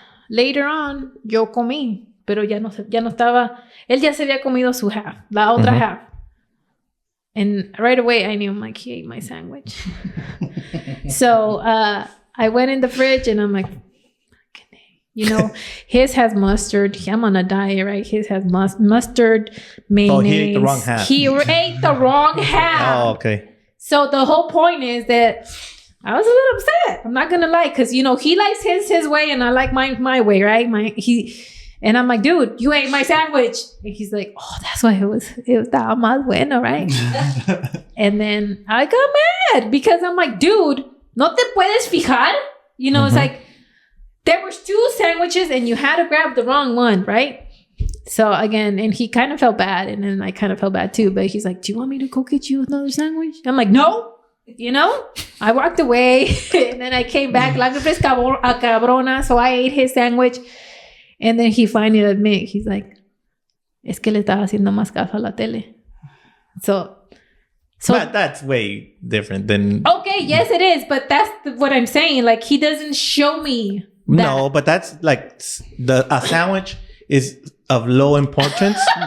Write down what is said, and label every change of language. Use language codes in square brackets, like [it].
[en] Later on, [es] yo comí, pero ya no estaba. Él ya se había comido su [en] half, la otra half. And right away, I knew, I'm like, he ate my sandwich. So I went in the fridge and I'm like, you know, his has mustard. I'm on a diet, right? His has mustard, mayonnaise. Oh, he ate the wrong half. He ate the wrong half. Oh, okay. So the whole point is that I was a little upset. I'm not gonna lie, because you know he likes his way and I like my way, right? And I'm like, dude, you ate my sandwich. And he's like, oh, that's why it was [es] estaba más bueno, [en] right? And then I got mad because I'm like, dude, [es] no te puedes fijar? [en] You know, it's like there was 2 sandwiches and you had to grab the wrong one, right? So again, and he kind of felt bad, and then I kind of felt bad too. But he's like, do you want me to go get you another sandwich? I'm like, no. You know, I walked away and then I came back. [es] La jefe es cabrona, [en] so I ate his sandwich. And then he finally admitted, he's like, [es] es que le estaba haciendo más caso a la tele. [en] So But that's way different than... Okay, yes it is. But that's what I'm saying. Like, he doesn't show me that. No, but that's like a sandwich is of low importance.